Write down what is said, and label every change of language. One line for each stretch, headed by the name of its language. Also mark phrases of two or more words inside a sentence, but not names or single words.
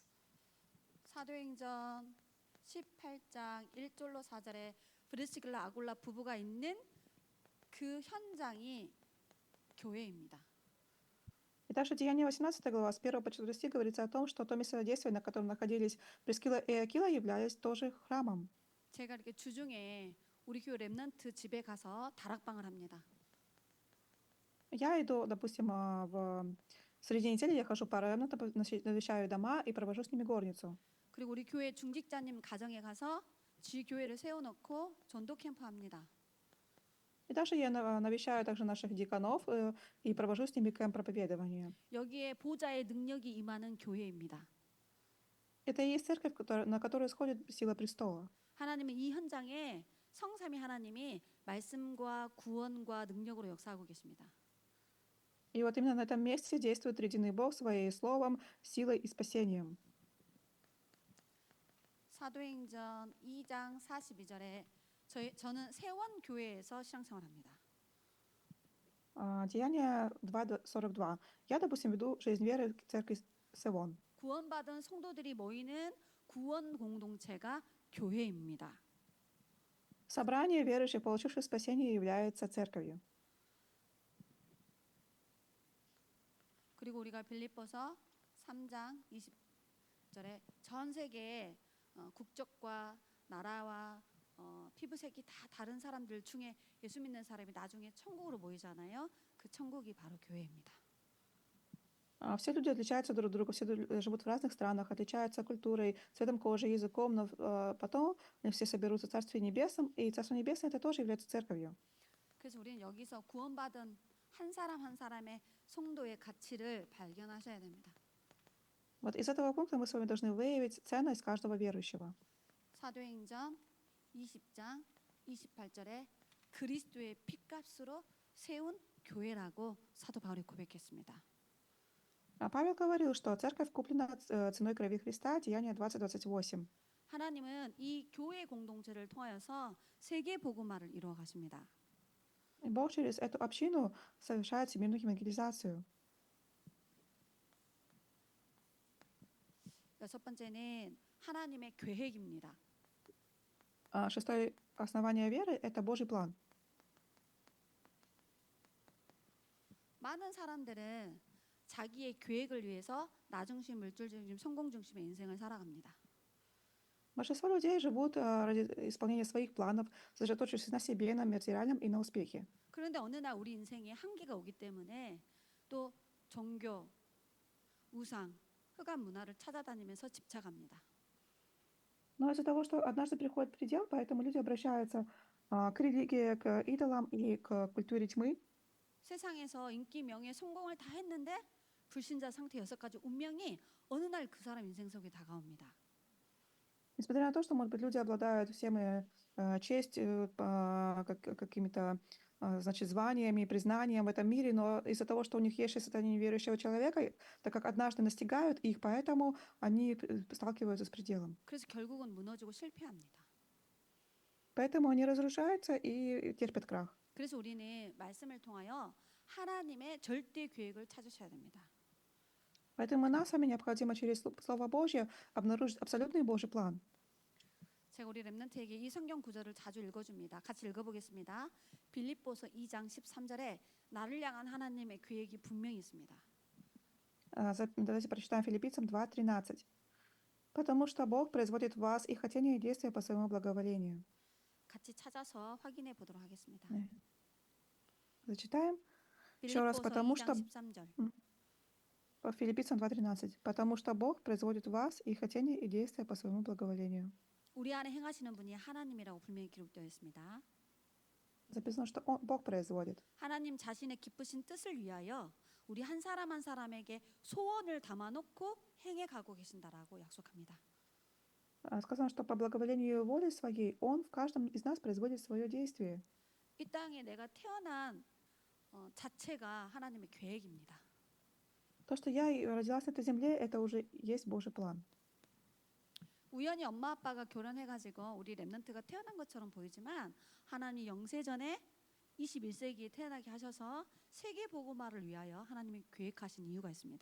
Korean: 사도행전 18장 1절로 4절에 브리스길라 아굴라 부부가 있는 그 현장이 교회입니다.
Russian: И также Деяние 18 глава, с 1 по 4 стих говорится о том, что то местодействие, на котором находились Прискила и Акила, являлись тоже храмом.
Korean: 제가 이렇게 주중에 우리 교회 렘넌트 집에 가서 다락방을 합니다.
Russian: Я иду, допустим, в среди недели я хожу по ремнатам, навещаю дома и провожу с ними горницу.
Korean: 그리고 우리 교회 중직자님 가정에 가서 지교회를 세워놓고 전도 캠프 합니다.
Russian: И также я навещаю также наших диаконов и провожу с ними кемп проповедования.
Korean: 여기에 보좌의 능력이 임하는 교회입니다.
Russian: Это и есть церковь, на которую сходит сила престола.
Korean: 하나님은 이 현장에 성삼위 하나님이 말씀과 구원과 능력으로 역사하고 계십니다.
Russian: И вот именно на этом месте действует Триединый Бог своим словом, силой и спасением.
Korean: 사도행전 2장 42절에 저는 세원 교회에서 신앙생활합니다.
Russian: Деяние 2:42. Я, допустим, веду жизнь веры в церкви Севон.
Korean: 구원받은 성도들이 모이는 구원 공동체가 교회입니다.
Russian: Собрание верующих, получивших спасение, является церковью.
Korean: 그리고 우리가 빌립보서 3장 20절에 전 세계의 국적과 나라와 피부색이 다 다른 사람들 중에 예수 믿는 사람이 나중에 천국으로 모이잖아요. 그 천국이 바로 교회입니다.
Russian: Все люди отличаются друг от друга, все живут в разных странах, отличаются культурой, цветом кожи, языком, но потом они все соберутся в Царстве Небесном, и Царство Небесное это тоже является церковью.
Korean: 그래서 우리는 여기서 구원받은 한 사람 한 사람의 성도의 가치를 발견하셔야 됩니다.
Russian: Вот из этого пункта мы с вами должны выявить ценность каждого верующего.
Korean: 사도행전 20장 28절에 그리스도의 핏값으로 세운 교회라고 사도 바울이 고백했습니다.
Russian: Павел говорил, что церковь куплена ценой крови Христа, Деяние 20:28.
Korean: 하나님은 이 교회 공동체를 통하여서 세계 복음화를 이루어 가십니다.
Russian: И Бог через эту общину совершает всемирную евангелизацию.
Korean: 여섯 번째는 하나님의 계획입니다.
Russian: Шестое основание веры — это Божий план.
Korean: 많은 사람들은 자기의 계획을 위해서 나중심, 물질중심, 성공중심의 인생을 살아갑니다.
Russian: Большинство людей живут ради исполнения своих планов, сосредоточившись на себе, на материальном и на успехе.
Korean: 그런데 어느 날 우리 인생에 한계가 오기 때문에 또 종교, 우상, 흑암 문화를 찾아다니면서 집착합니다.
Russian: Но из-за того, что однажды приходит предел, поэтому люди обращаются к религии, к идолам и к культуре тьмы.
Korean: 세상에서 인기, 명예, 성공을 다 했는데 불신자 상태 6가지 운명이 어느 날 그 사람 인생 속에 다가옵니다.
Russian: Несмотря на то, что, может быть, люди обладают всем честью, какими-то, значит, званиями, признанием в этом мире, но из-за того, что у них есть состояние неверующего человека, так как однажды настигают их, поэтому они сталкиваются с пределом.
Korean: 그래서 결국은 무너지고 실패합니다.
Russian: Поэтому они разрушаются и терпят крах.
Korean: 그래서 우리는 말씀을 통하여 하나님의 절대 계획을 찾으셔야 됩니다.
Russian: Поэтому нам с вами необходимо через Слово Божье обнаружить абсолютный Божий план.
Korean: 제가 우리 렘넌트에게 이 성경 구절을 자주 읽어줍니다. 같이 읽어보겠습니다. 빌립보서 2장 13절에 나를 향한 하나님의 계획이 분명히 있습니다.
Russian: Давайте прочитаем Филиппийцам 2:13. Потому что Бог производит в вас и хотение, и действия по своему благоволению.
Korean: 같이 찾아서 확인해 보도록 하겠습니다. 네.
Russian: Зачитаем. Еще раз,
Korean: 빌립보서
Russian: потому
Korean: 2장
Russian: что
Korean: 13절.
Russian: по Филиппийцам 2:13. Потому что Бог производит в вас и хотение, и действия по своему благоволению.
Korean: 우리 안에 행하시는 분이 하나님이라고 분명히 기록되어 있습니다.
Russian: Записано, что Бог производит.
Korean: 하나님 자신의 기쁘신 뜻을 위하여 우리 한 사람 한 사람에게 소원을 담아놓고 행해 가고 계신다라고 약속합니다.
Russian: Сказано, что по благоволению воли своей Он в каждом из нас производит свое действие.
Korean: 이 땅에 내가 태어난 자체가 하나님의 계획입니다.
Russian: То, То, что я и родилась на этой земле, это уже есть Божий план.
Korean: 우연히 엄마 아빠가 결혼해가지고 우리 렘넌트가 태어난 것처럼 보이지만 하나님 영세전에 21세기에 태어나게 하셔서 세계 복음화를 위하여 하나님이 계획하신 이유가 있습니다.